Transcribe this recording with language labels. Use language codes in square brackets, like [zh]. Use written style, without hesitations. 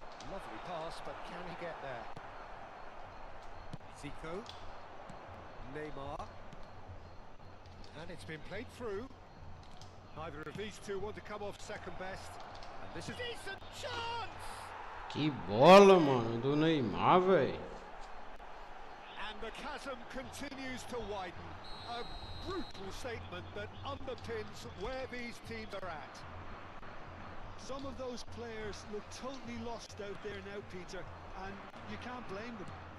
[en] Lovely pass, but can he get there? Zico. Neymar. And it's been played through. Neither of these two want to come off second best. And this is a decent chance! [pt] Que bola, mano, do Neymar, velho. [en] And the chasm continues to widen. A brutal statement that underpins where these teams are at. Some of those players look totally lost out there now, Peter, and you can't blame them.